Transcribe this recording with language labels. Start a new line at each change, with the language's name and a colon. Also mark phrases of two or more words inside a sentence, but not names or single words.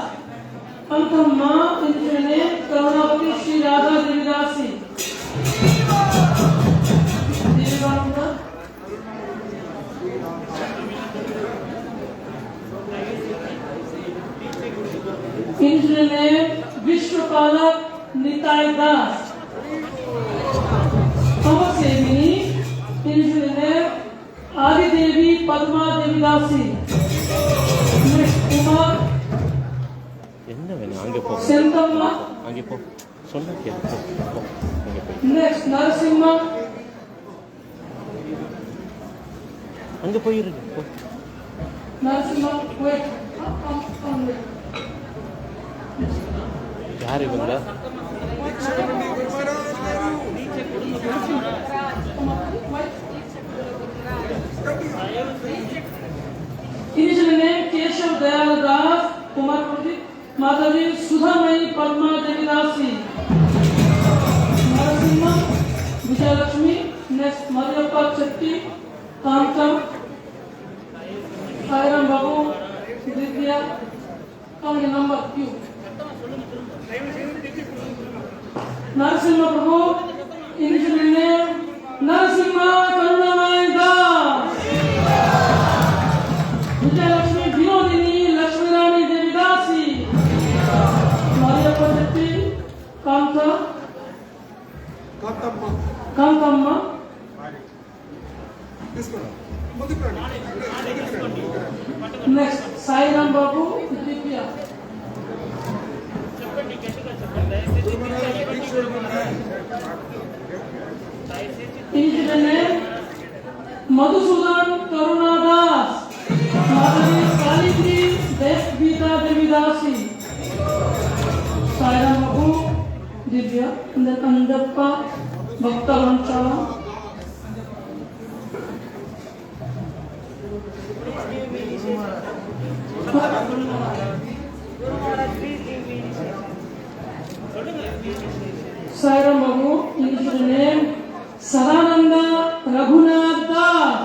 English: Kantamma initial name Karunavati Sri Radha Devidasi. Vivekananda. Initial name Vishwapalak Nitai Das. Amma Sevini. Initial name Adi Devi Padma Devidasi. Next, Kumar
Tamil: என்ன வேணும் அங்கே போ Sentamma. அங்கே போ சொன்ன கேளு போ அங்கே போய்
English: Next, Narasimha.
Tamil: அங்கே போயிருக்கு போ
English: Narasimha, wait. Come, wait.
Tamil: யார் இவங்க
English: Initial name Keshav Dayal Das, Kumar Purdip, Madhavi Sudhamai Padma Devidasi. Narasimha, Vijayalakshmi. Next, Madhyappa Chetti, Kantam, Sairam Babu, Vidya. Come in number Q. Narasimha Prabhu, initial name Narasimha Karunamai Das. Vijayalakshmi Vinodini Lakshmi Rani Devidasi. Mariappa Chetti, Kantamma. Next, Sairam Babu, Divya. Initial name Madhusudan Karunadas. Madhavi Kalitri Devgita Devidasi. Sairam Babu, Divya. And then Andappa Bhakta Vanchala. Sairam Babu, initial name Sadananda Raghunath Das.